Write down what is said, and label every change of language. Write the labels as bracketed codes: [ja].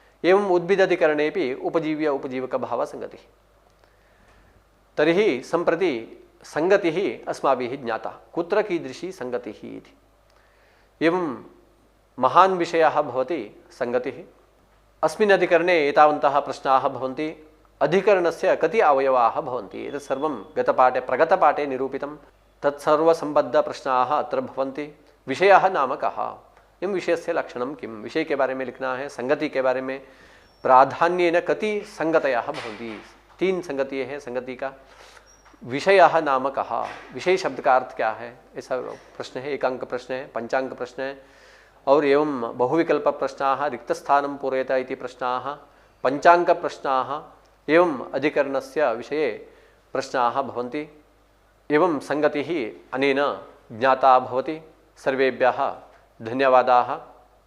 [sa] एवम् उद्भिदाधिकरणेपि उपजीव्य उपजीवकभावसङ्गतिः। तर्हि सम्प्रति संगतिः अस्माभिः ज्ञाता, कुत्र कीदृशी संगतिः इति। एवं महान् विषयः भवति संगतिः। अस्मिन् अधिकरणे एतावन्तः प्रश्नाः भवन्ति। अधिकरणस्य कति अवयवाः भवन्ति एतत् सर्वं गतपाठे प्रगतपाठे निरूपितं। तत्सर्वसम्बद्धप्रश्नाः अत्र भवन्ति। विषयः नाम कः, एवं विषयस्य लक्षणं किं, [hi] विषय के बारे में लिखना है, संगति के बारे में [sa] प्राधान्येन कति संगतयः भवन्ति। [hi] 3 संगति है संगति का। [sa] विषयः नाम कः, [hi] विषय शब्द का अर्थ क्या है, ऐसा प्रश्न है। 1 अंक प्रश्न है, 5 अंक प्रश्न है। [sa] और एवं बहुविकल्प प्रश्नाः, रिक्तस्थानं पूरयत इति प्रश्नाः, 5 अंक प्रश्नाः, एवं अधिकरणस्य विषये प्रश्नाः भवन्ति। एवं संगतिः अनेन ज्ञाता भवति। सर्वेभ्यः धन्यवादाः।